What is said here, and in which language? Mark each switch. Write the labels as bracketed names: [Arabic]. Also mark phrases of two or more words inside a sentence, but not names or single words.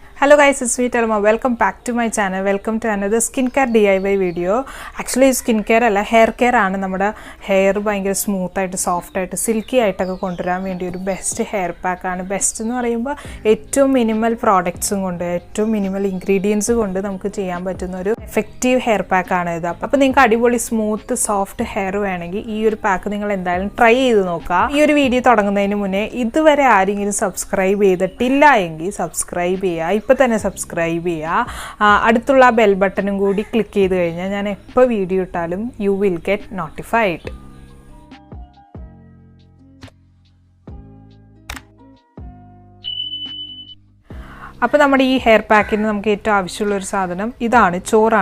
[English] Hello guys, it's me Telma. Welcome back to my channel. Welcome to another skincare DIY video. Actually skincare [Malayalam] alla [English] hair care [Malayalam] ആണ് നമ്മുടെ ഹെയർ ഭയങ്കര സ്മൂത്ത് ആയിട്ട് സോഫ്റ്റ് ആയിട്ട് സിൽക്കി ആയിട്ട് കൊണ്ടുവരാൻ വേണ്ടി ഒരു [English] best hair pack [Malayalam] aanu. ബെസ്റ്റ് നു പറയുമ്പോ ഏറ്റവും [English] minimal products [Malayalam] കൊണ്ട് ഏറ്റവും [English] minimal ingredients [Malayalam] കൊണ്ട് നമുക്ക് ചെയ്യാൻ പറ്റുന്ന ഒരു [English] effective hair pack [Malayalam] ആണ് ഇത്. അപ്പോ നിങ്ങൾക്ക് അടിപൊളി [English] smooth soft hair [Malayalam] വേണെങ്കിൽ ഈ ഒരു പാക്ക് നിങ്ങൾ എന്തായാലും ട്രൈ ചെയ്തു നോക്ക്. ഈ ഒരു വീഡിയോ തുടങ്ങുന്നതിനു മുന്നേ ഇതുവരെ ആരെങ്കിലും സബ്സ്ക്രൈബ് ചെയ്തിട്ടില്ല എങ്കിൽ സബ്സ്ക്രൈബ് ചെയ്യുക. ഇപ്പോൾ തന്നെ സബ്സ്ക്രൈബ് ചെയ്യുക. അടുത്തുള്ള ബെൽ ബട്ടണും കൂടി ക്ലിക്ക് ചെയ്ത് കഴിഞ്ഞാൽ ഞാൻ എപ്പോൾ വീഡിയോ ഇട്ടാലും [English] you will get notified. [Malayalam] അപ്പോൾ നമ്മുടെ ഈ ഹെയർ പാക്കിന് നമുക്ക് ഏറ്റവും ആവശ്യമുള്ളൊരു സാധനം ഇതാണ്, ചോറാണ്.